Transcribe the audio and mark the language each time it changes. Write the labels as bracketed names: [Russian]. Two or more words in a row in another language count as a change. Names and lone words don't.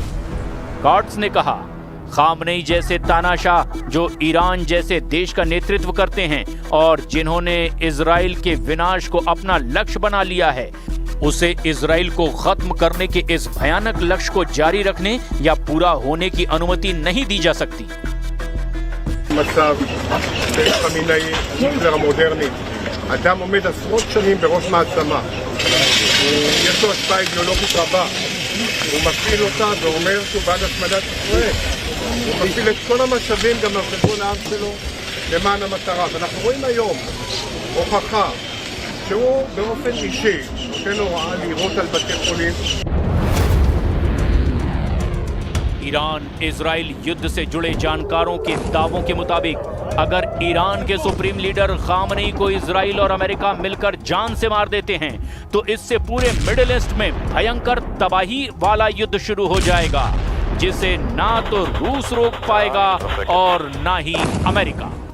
[Hindi] काट्स ने कहा, खामनेई जैसे तानाशाह जो ईरान जैसे देश का नेतृत्व करते हैं और जिन्होंने इजराइल के विनाश को अपना लक्ष्य बना लिया है, उसे इजराइल को खत्म करने के इस भयानक लक्ष्य को जारी रखने या पूरा होने की अनुमति नहीं दी जा सकती। [Hebrew] מצב חמינאי, היטלר המודרני, אדם עומד עשרות שנים בראש מעצמה, יש לו השפעה אידיאולוגית רבה, הוא מפעיל אותה ואומר שהוא בעד השמדת ישראל, הוא מפעיל את כל המשאבים גם על חשבון העם שלו למען המטרה, ואנחנו רואים היום הוכחה שהוא באופן אישי נותן הוראה לירות על בתי חולים. [Hindi] ईरान इजराइल युद्ध से जुड़े जानकारों के दावों के मुताबिक अगर ईरान के [English] supreme leader [Hindi] खामनेई को इजराइल और अमेरिका मिलकर जान से मार देते हैं तो इससे पूरे मिडिल ईस्ट में भयंकर तबाही वाला युद्ध शुरू हो जाएगा, जिसे ना तो रूस रोक पाएगा और ना ही अमेरिका।